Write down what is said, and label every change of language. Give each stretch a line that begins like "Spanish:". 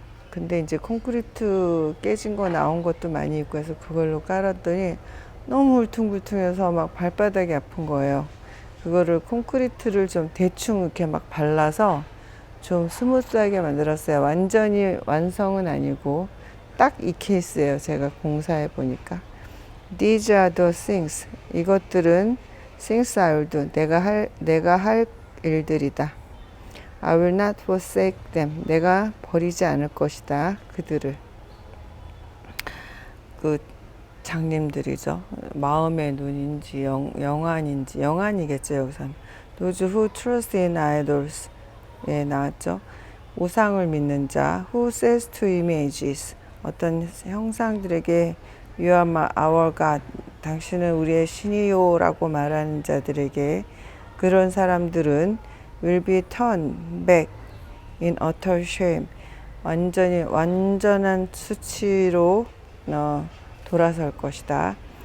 Korean: 근데 이제 콘크리트 깨진 거 나온 것도 많이 있고 해서 그걸로 깔았더니 너무 울퉁불퉁해서 막 발바닥이 아픈 거예요. 그거를 콘크리트를 좀 대충 이렇게 막 발라서 좀 스무스하게 만들었어요. 완전히 완성은 아니고 딱 이 케이스예요. 제가 공사해 보니까.
English: These are the things.
Korean: 이것들은
English: things I will do.
Korean: 내가 할 일들이다.
English: I will not forsake them.
Korean: 내가 버리지 않을 것이다. 그들을. 그 장님들이죠. 마음의 눈인지 영안인지 영안이겠죠. 여기서는.
English: Those who trust in idols.
Korean: 예, 나왔죠. 우상을 믿는 자.
English: Who says to images.
Korean: 어떤 형상들에게
English: You are our God.
Korean: 당신은 우리의 신이요 라고 말하는 자들에게 그런 사람들은
English: will be turned back in utter shame.
Korean: 완전한 수치로 돌아설 것이다.